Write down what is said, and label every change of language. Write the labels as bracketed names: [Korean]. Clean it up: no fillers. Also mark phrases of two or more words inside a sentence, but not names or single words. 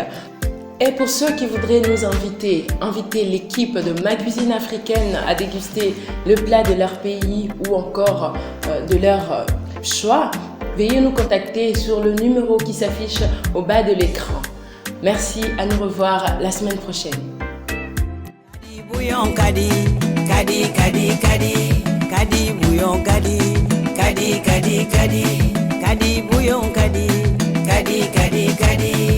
[French] Et pour ceux qui voudraient nous inviter l'équipe de Ma Cuisine Africaine à déguster le plat de leur pays ou encore de leur choix, veuillez nous contacter sur le numéro qui s'affiche au bas de l'écran. Merci, à nous revoir la semaine prochaine. Bouillon kadi, kadi, kadi, kadi, kadi, bouillon kadi, kadi, kadi, kadi, kadi, bouillon kadi, kadi, kadi, kadi.